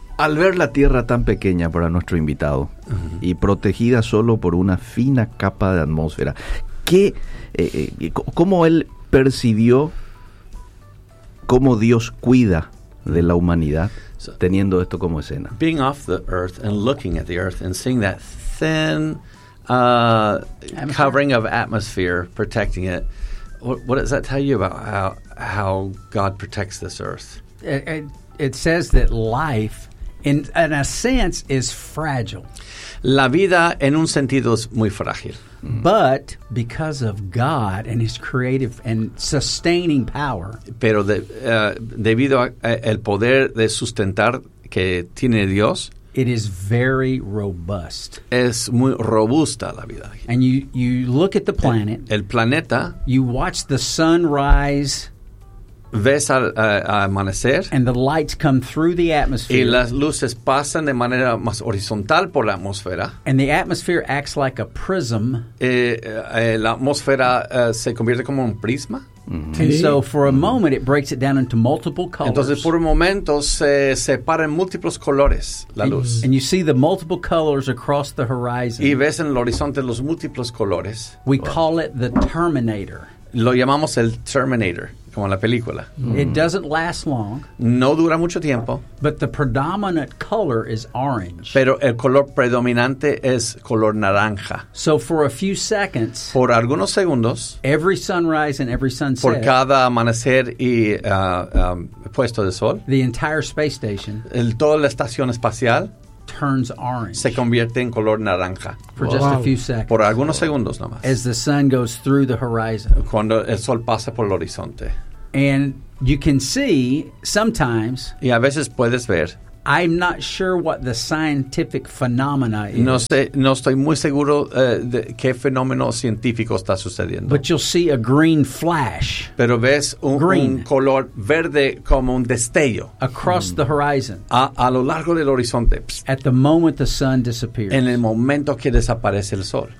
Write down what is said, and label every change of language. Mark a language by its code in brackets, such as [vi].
[es] Al ver la Tierra tan pequeña para nuestro invitado, uh-huh, y protegida solo por una fina capa de atmósfera, ¿qué... ¿cómo él percibió cómo Dios cuida de la humanidad teniendo esto como escena? [en] Being off the earth and looking at the earth and seeing that thin covering of atmosphere protecting it, what does that tell you about how God protects this earth? It says that life, in a sense, is fragile. [es] La vida, en un sentido, es muy frágil. [en] But because of God and His creative and sustaining power. [es] Pero debido al poder de sustentar que tiene Dios. [en] It is very robust. [es] Es muy robusta la vida. [en] And you look at the planet. [es] El planeta. [en] You watch the sun rise. [es] Ves al amanecer. [en] And the lights come through the atmosphere. [es] Y las luces pasan de manera más horizontal por la atmósfera. [en] And the atmosphere acts like a prism. [es] La atmósfera se convierte como un prisma. [en] Mm-hmm. And so for a moment it breaks it down into multiple colors. [es] Entonces por un momento se separa en múltiples colores la luz. [en] And you see the multiple colors across the horizon. [es] Y ves en el horizonte los múltiples colores. [en] We call it the Terminator. [es] Lo llamamos el Terminator. Como la película. [en] It doesn't last long. [es] No dura mucho tiempo. [en] But the predominant color is orange. [es] Pero el color predominante es color naranja. [en] So for a few seconds. [es] Por algunos segundos. [en] Every sunrise and every sunset. [es] Por cada amanecer y puesto de sol. [en] The entire space station. [es] Toda la estación espacial. [en] Turns orange. [es] Se convierte en color naranja. [en] For just a few seconds. [es] Por algunos segundos nomás. [en] As the sun goes through the horizon. [es] Cuando el sol pasa por el horizonte. [en] And you can see sometimes. [es] Y a veces puedes ver. [en] I'm not sure what the scientific phenomena is. [es] No sé, no estoy muy seguro de qué fenómeno científico está sucediendo. [en] But you'll see a green flash. [es] Pero ves un color verde como un destello. [en] Across the horizon. [es] A lo largo del horizonte. [en] At the moment the sun disappears. [es] En el momento que desaparece el sol.